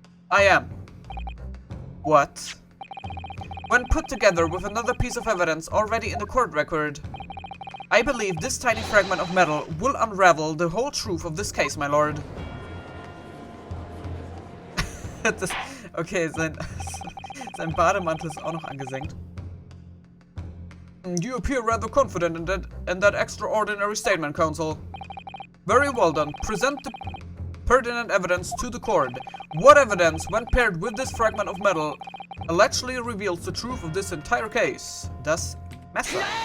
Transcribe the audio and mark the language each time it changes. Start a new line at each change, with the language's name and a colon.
English: I am. What? When put together with another piece of evidence already in the court record, I believe this tiny fragment of metal will unravel the whole truth of this case, my lord.
German: Okay, sein Bademantel ist auch noch angesenkt.
English: You appear rather confident in that extraordinary statement, Counsel. Very well done. Present the pertinent evidence to the court. What evidence, when paired with this fragment of metal, allegedly reveals the truth of this entire case?
German: Das Messer.